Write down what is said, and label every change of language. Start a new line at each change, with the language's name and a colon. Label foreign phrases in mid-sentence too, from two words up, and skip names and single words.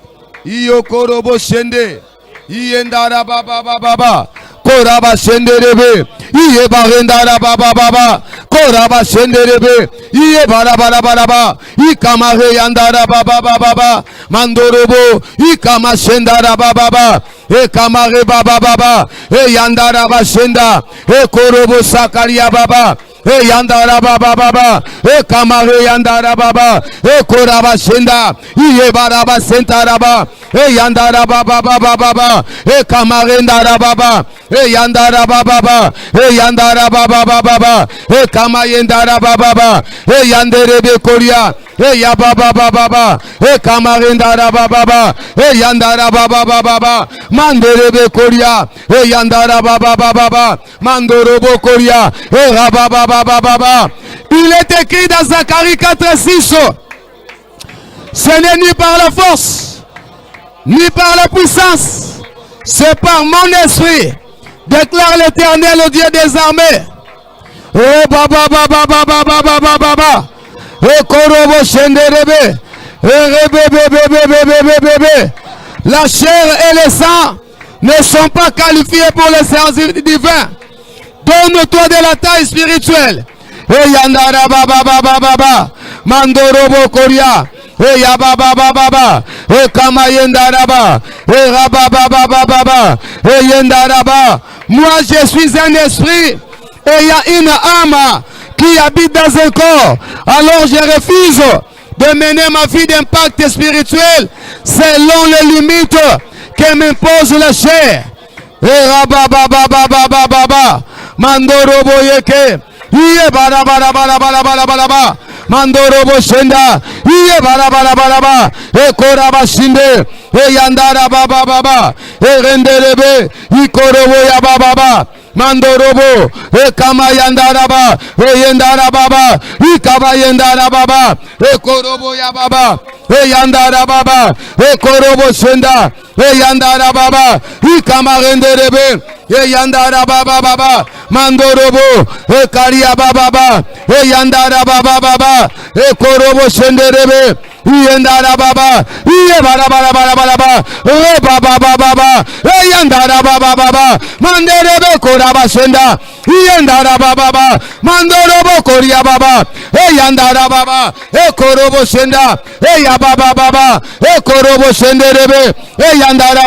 French: Iyo Korobo Shende. Iyendara Baba Baba Baba. Koraba Shenderebe. Iye Barendara Baba Baba. Koraba Shenderebe. Iye Barabara Baraba. Ikamare Yandara Baba Baba. Mandorobo. Ikama Shendara Baba Baba. E Kamare Baba Baba. E Yandara Bashenda. E Korobo Sakaria Baba. E Yandara Baba Baba. E Kamare Yandara Baba. E Koraba Shenda. Iye Baraba Sentaraba. E Yandara Baba Baba Baba. E Kamare Ndara Baba. E Yandara Baba Baba. E Yandara Baba Baba. E Kamayendara Baba Baba. E Yanderebe Koria. E Yababa Baba Baba. E Kamare Ndara Baba Baba. E Yandara Baba Baba. Manderebe Koria. E Yandara Baba Baba. Mandorobo Koria. E Rababa Baba Baba. Il est écrit dans Zacharie 4:6. Ce n'est ni par la force, ni par la puissance, c'est par mon esprit, déclare l'Éternel, le Dieu des armées. Oh Baba Baba Baba Baba Baba Baba. Et Korobo Shenderebe. La chair et le sang ne sont pas qualifiés pour le service divin. Donne-toi de la taille spirituelle. Et Yandara Baba Baba Baba. Mandorobo Koria. Et Yababa Baba Baba. Et Kamayendaraba. Et Rababa Baba Baba. Et Yendaraba. Moi je suis un esprit. Et il y a une âme qui habite dans un corps. Alors je refuse de mener ma vie d'impact spirituel selon les limites que m'impose la chair. Et Rababa Baba Baba Baba. Mandorobo Yeke. Iye bara bara bara bara bara bara bara. Mandorobo Shenda. Iye bara bara bara bara. E Koraba Shinde. E Yandara Baba Baba. E Renderebe. I Korobo Ya Baba Baba. Mandorobo, Ekama Yandaraba, Yendarababa, Ikaba Yandarababa, Ekorobo Yababa, Yandarababa, Ekorobo Senda, Yandarababa, Ikama Renderebe, Yandarababa, Mandorobo, Ekaria Baba, Yandarababa, Ekorobo Senderebe, Yandara baba, yebara bara bara bara bara, baba baba baba, yandara baba baba, mandere be koraba senda, yandara baba baba, mandoro bo koria baba, yandara baba, korobo senda, ya baba baba, korobo senderebe, yandara